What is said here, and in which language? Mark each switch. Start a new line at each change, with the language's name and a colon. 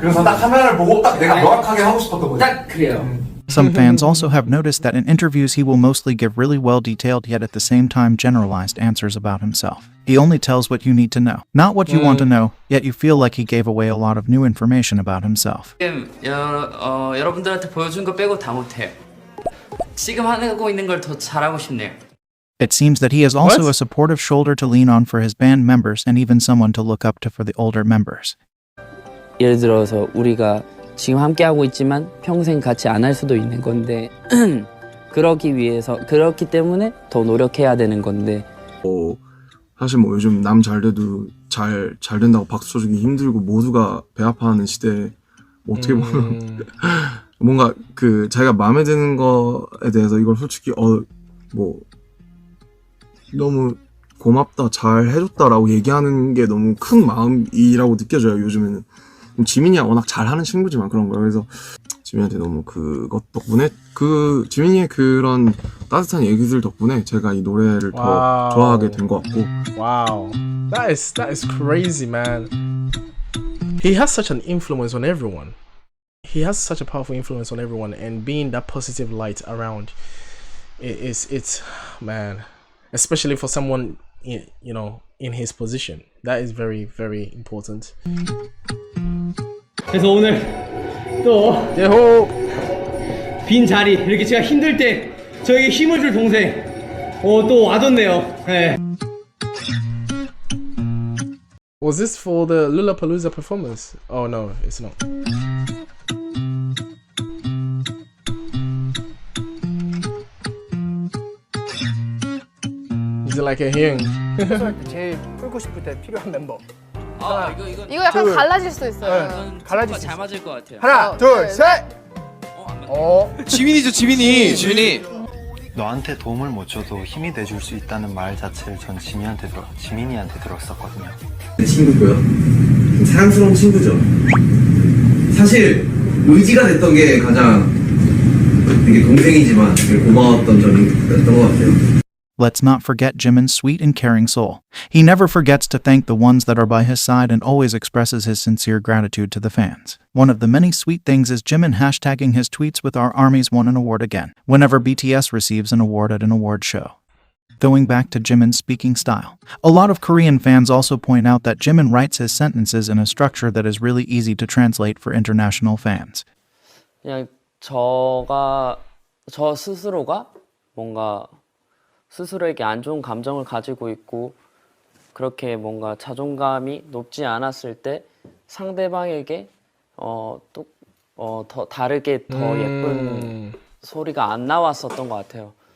Korean: 그래서 딱 카메라를 보고 딱 내가 명확하게 하고 싶었던 거죠. 딱 그래요.
English: Some fans also have noticed that in interviews he will mostly give really well-detailed yet at the same time generalized answers about himself. He only tells what you need to know, not what you want to know, yet you feel like he gave away a lot of new information about himself.
Korean: 여러분들한테 보여준 거 빼고 다 못해요. 지금 하고 있는 걸 더 잘하고 싶네요.
English: It seems that he is also a supportive shoulder to lean on for his band members and even someone to look up to for the older members.
Korean: 예를 들어서 우리가 지금 함께 하고 있지만 평생 같이 안 할 수도 있는 건데 그렇기 때문에 더 노력해야 되는 건데 사실 뭐 요즘 남 잘 돼도 잘 된다고 박수 쳐주기 힘들고 모두가 배 아파하는 시대에 어떻게 보면 뭔가 그 자기가 마음에 드는 거에 대해서 이걸 솔직히 뭐 너무 고맙다, 잘 해줬다라고 얘기하는 게 너무 큰 마음이라고 느껴져요. 요즘에는 지민이가 워낙 잘하는 친구지만 그런 거예요. 그래서 지민이한테 너무 그것 덕분에 지민이의 그런 따뜻한 얘기들 덕분에 제가 이 노래를 더 좋아하게 된 것 같고.
English: Wow, that is crazy, man. He has such an influence on everyone. He has such a powerful influence on everyone, and being that positive light around, it's man, especially for someone in his position. That is very, very important.
Korean: 그래서 오늘 또 빈 자리, 이렇게 제가 힘들 때 저에게 힘을 줄 동생 또 와줬네요. 네.
English: Was this for the Lollapalooza performance? Oh no, it's not. Is it like a hing?
Korean: 제일 풀고 싶을 때 필요한 멤버. 이거 약간 갈라질 수도 있어요. 갈라질 수 잘 맞을 것 같아요. 하나, 둘, 셋. 지민이죠, 지민이. 너한테 도움을 못 줘도 힘이 돼줄 수 있다는 말 자체를 전 지민이한테 들었었거든요. 내 친구고요. 사랑스러운 친구죠. 사실 의지가 됐던 게 가장 되게 동생이지만 되게 고마웠던 점이었던 것 같아요.
English: Let's not forget Jimin's sweet and caring soul. He never forgets to thank the ones that are by his side and always expresses his sincere gratitude to the fans. One of the many sweet things is Jimin hashtagging his tweets with "Our armies won an award again" whenever BTS receives an award at an award show. Going back to Jimin's speaking style, a lot of Korean fans also point out that Jimin writes his sentences in a structure that is really easy to translate for international fans.
Korean: 그냥 저 스스로가 뭔가 스스로에게 안 좋은 감정을 가지고 있고 그렇게 뭔가 자존감이 높지 않았을 때 상대방에게 더 다르게 더 예쁜 소리가 안 나왔었던 것 같아요.